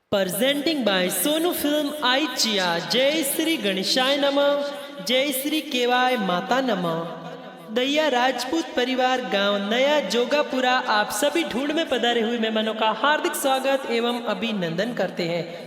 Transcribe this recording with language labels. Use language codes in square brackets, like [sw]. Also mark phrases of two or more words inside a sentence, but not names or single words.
[en] Presenting by Sonu Film Aichia. [hi] जय श्री गणेशाय नमः, जय श्री केवाय माता नमः। दैया राजपूत परिवार गांव नया जोगापुरा आप सभी ढूंढ में पधारे हुए मेहमानों का हार्दिक स्वागत एवं अभिनंदन करते हैं।